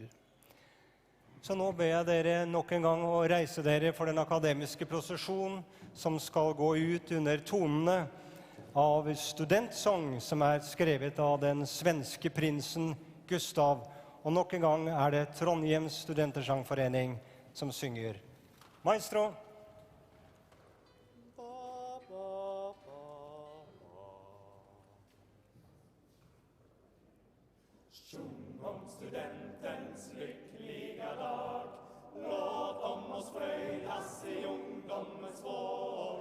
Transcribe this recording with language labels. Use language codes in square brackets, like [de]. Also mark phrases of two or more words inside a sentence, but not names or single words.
[no] Så nå ber jeg dere nok en gang å reise dere for den akademiske prosesjon som skal gå ut under tonene av studentsang som er skrevet av den svenske prinsen Gustav. Og nok en gang er det Trondheims studentersangforening som synger. Maestro! [sv] Sjung om studentens lyckliga dag. Låt om oss fröjdas i ungdomens vår.